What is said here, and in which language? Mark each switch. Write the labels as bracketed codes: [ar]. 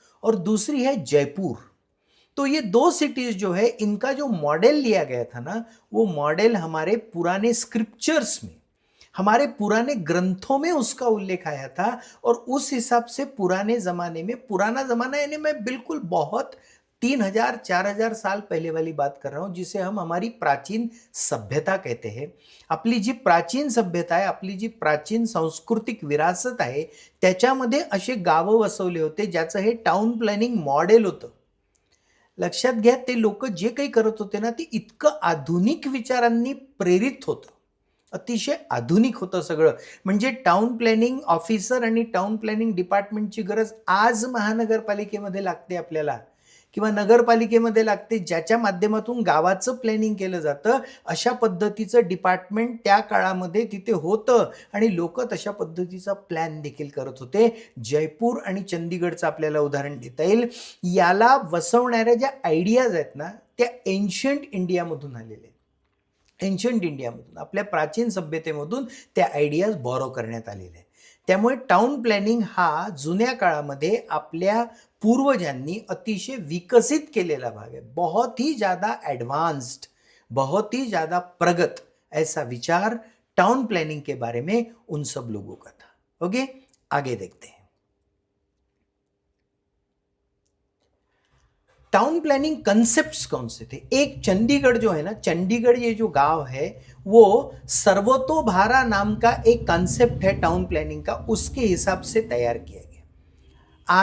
[hi] और दूसरी है जयपुर। तो ये दो सिटीज जो है, इनका जो मॉडल लिया गया था ना, वो मॉडल हमारे पुराने स्क्रिप्चर्स में, हमारे पुराने ग्रंथों में उसका उल्लेख आया था। और उस हिसाब से पुराने जमाने में, पुराना जमाना यानी मैं बिल्कुल बहुत 3,000-4,000 साल पहले वाली बात कर रहा हूं, जिसे हम हमारी प्राचीन सभ्यता कहते हैं। [mr] आपली जी प्राचीन सभ्यता आहे, आपली जी प्राचीन सांस्कृतिक विरासत आहे, त्याच्यामध्ये असे गावं वसवले होते ज्याचं हे टाउन प्लॅनिंग मॉडेल होतं। लक्षात घ्या, ते लोक जे काही करत होते ना, ते इतकं आधुनिक विचारांनी प्रेरित होतं, अतिशय आधुनिक होतं सगळं। म्हणजे टाउन प्लॅनिंग ऑफिसर आणि टाउन प्लॅनिंग डिपार्टमेंटची गरज आज महानगरपालिकेमध्ये लागते आपल्याला, किंवा नगरपालिकेमध्ये लागते, ज्याच्या माध्यमातून गावाचं प्लॅनिंग केलं जातं। अशा पद्धतीचं डिपार्टमेंट त्या काळामध्ये तिथे होतं आणि लोक तशा पद्धतीचा प्लॅन देखील करत होते। जयपूर आणि चंदीगडचं आपल्याला उदाहरण देता येईल। याला वसवणाऱ्या ज्या आयडियाज आहेत ना, त्या एन्शियंट इंडियामधून आलेल्या आहेत। एन्शियंट इंडियामधून, आपल्या प्राचीन सभ्यतेमधून त्या आयडियाज बॉरो करण्यात आलेले आहेत। त्यामुळे टाउन प्लॅनिंग हा जुन्या काळामध्ये आपल्या पूर्वजांनी अतिशय विकसित केलेला भाग है। [hi] बहुत ही ज़्यादा एडवांस्ड, बहुत ही ज़्यादा प्रगत ऐसा विचार टाउन प्लानिंग के बारे में उन सब लोगों का था। ओके, आगे देखते हैं। टाउन प्लानिंग कंसेप्ट्स कौन से थे? एक चंडीगढ़ जो है ना, चंडीगढ़ ये जो गांव है, वो सर्वतोभारा नाम का एक कंसेप्ट है टाउन प्लानिंग का, उसके हिसाब से तैयार किया गया।